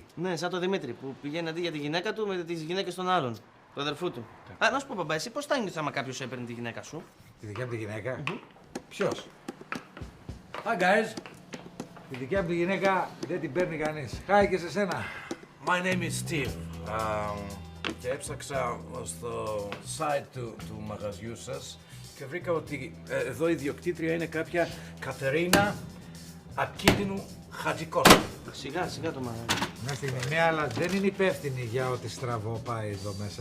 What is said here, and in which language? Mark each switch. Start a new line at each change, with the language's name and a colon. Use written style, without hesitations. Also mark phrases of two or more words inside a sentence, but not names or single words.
Greek: Ναι, σαν το Δημήτρη που πηγαίνει αντί για τη γυναίκα του με τις γυναίκες των άλλων. Του αδερφού του. Α, να σου πω, μπαμπά, εσύ πώς θα νιώθεις άμα κάποιος έπαιρνε τη γυναίκα σου? Τη δικιά μου τη γυναίκα. Ποιος?
English: Hi guys,
Greek: Τη δικιά μου τη γυναίκα δεν την παίρνει κανείς. Χάει και σε σένα.
English: my name is Steve.
Greek: Και έψαξα στο site του μαγαζιού σας και βρήκα ότι εδώ η ιδιοκτήτρια είναι κάποια Κατερίνα Ακίνδυνου Χατζικώστα. Σιγά το μαγαζί. Μια στιγμή, ναι, αλλά δεν είναι υπεύθυνη για ό,τι στραβό πάει εδώ μέσα.